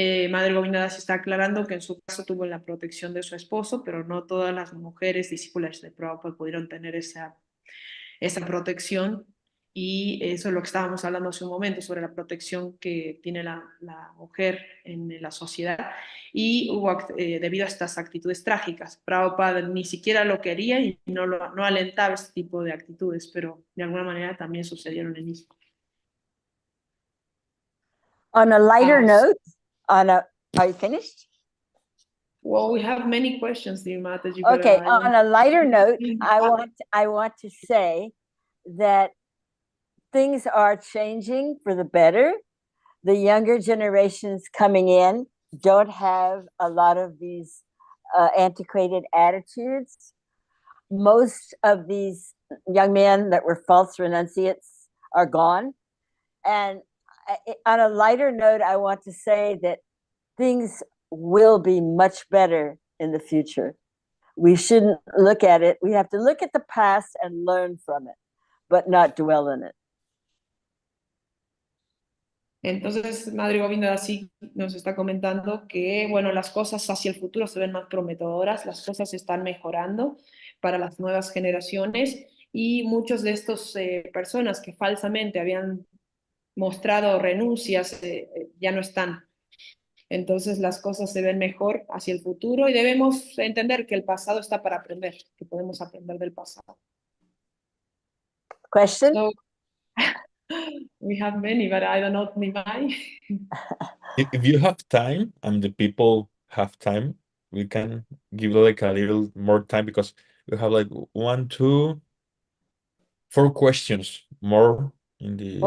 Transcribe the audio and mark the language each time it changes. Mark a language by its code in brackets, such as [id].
[es] Madre Govinda Dasi está aclarando que en su caso tuvo la protección de su esposo, pero no todas las mujeres discípulas de Prabhupada pudieron tener esa protección, y eso es lo que estábamos hablando hace un momento, sobre la protección que tiene la mujer en la sociedad, y hubo, debido a estas actitudes trágicas, Prabhupada ni siquiera lo quería y no alentaba este tipo de actitudes, pero de alguna manera también sucedieron en mismo. [en] On a lighter note, are you finished? Well, we have many questions, dear Mataji. Okay, on a lighter note, I want to say that things are changing for the better. The younger generations coming in don't have a lot of these antiquated attitudes. Most of these young men that were false renunciates are gone. And on a lighter note, I want to say that things will be much better in the future. We shouldn't look at it. We have to look at the past and learn from it, but not dwell in it. [es] Entonces, Madre Govinda Dasi nos está comentando que, bueno, las cosas hacia el futuro se ven más prometedoras, las cosas están mejorando para las nuevas generaciones, y muchos de estos personas que falsamente habían mostrado renuncias ya no están. Entonces las cosas se ven mejor hacia el futuro, y debemos entender que el pasado está para aprender, que podemos aprender del pasado. [en] Question? So, we have many, but I don't know, Nimai. If you have time and the people have time, we can give like a little more time because we have like 1, 2, 4 questions more in the.